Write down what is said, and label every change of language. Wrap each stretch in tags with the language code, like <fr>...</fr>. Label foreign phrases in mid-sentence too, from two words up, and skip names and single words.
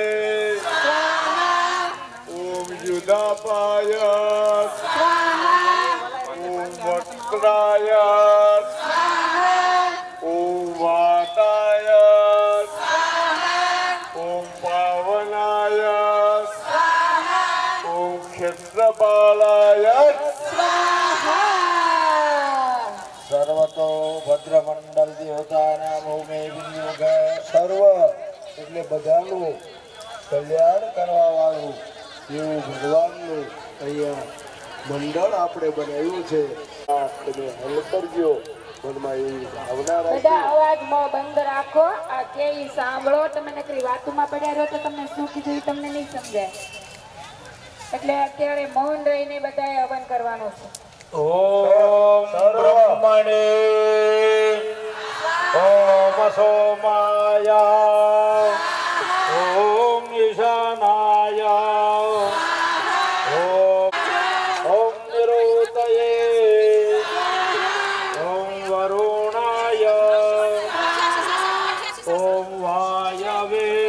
<sa>ओम युधापाय ओम वक्त्राय ओम वाताय ओम पावनाय ओम क्षेत्रपालाय</sa> <gu>સર્વતો ભદ્રમંડલ દેવતાના ભૌમે વિનિયોગ સર્વ એટલે બધાનું કલ્યાણ કરવા વાળું એવું ભગવાનનું અહીંયા મંડળ આપણે બનાવ્યું છે આ તમે હલ કરજો મનમાં એવી ભાવના બધા રાખી અવાજમાં બંધ રાખો આ કે ઈ સાંભળો તમે નકરી વાતોમાં પડ્યા રહો તો તમને શું કીધું ઈ તમને નહીં સમજાય એટલે અત્યારે મૌન રહીને બધાએ હવન કરવાનું છે</gu> <sa>ओम ब्रह्मणे ओम सोमाय ओम ईशानाय ओम निरुतये ओम वरुणाय ओम वायवे</sa>